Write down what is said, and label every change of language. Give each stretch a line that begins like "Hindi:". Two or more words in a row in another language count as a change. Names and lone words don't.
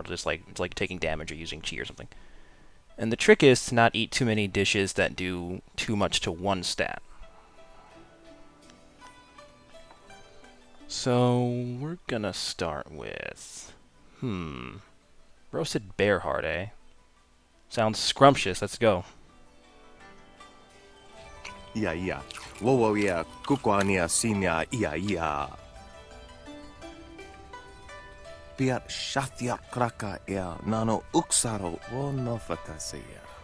English: Just like it's like taking damage or using chi or something. And the trick is to not eat too many dishes that do too much to one stat. So we're gonna start with roasted bear heart, eh? Sounds scrumptious. Let's go. Ia. Wowo ia kukwania sinia ia. Piat shathia kraka ia nano uksaro wo nofatasiya.